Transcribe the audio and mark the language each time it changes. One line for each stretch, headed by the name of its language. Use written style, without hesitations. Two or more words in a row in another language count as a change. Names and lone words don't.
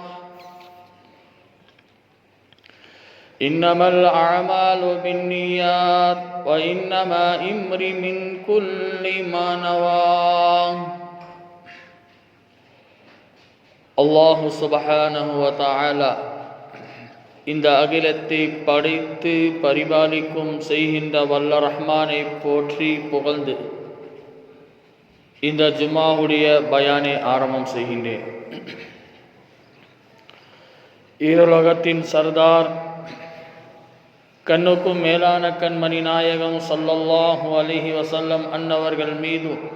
Arabic: إنما الأعمال بالنيات وإنما امرئ من كل ما نوى. الله سبحانه وتعالى
Tamil: இந்த அகிலத்தை படைத்து பரிபாலிக்கும் செய்கின்ற வல்ல ரஹ்மானை போற்றி புகழ்ந்து இந்த ஜும்மாவுடைய பயானை ஆரம்பம் செய்கின்றேன். ஈருலகத்தின் சர்தார் கண்ணுக்கும் மேலான கண்மணி நாயகம்
Arabic: صلى الله عليه وسلم
Tamil: அன்னவர்கள் மீது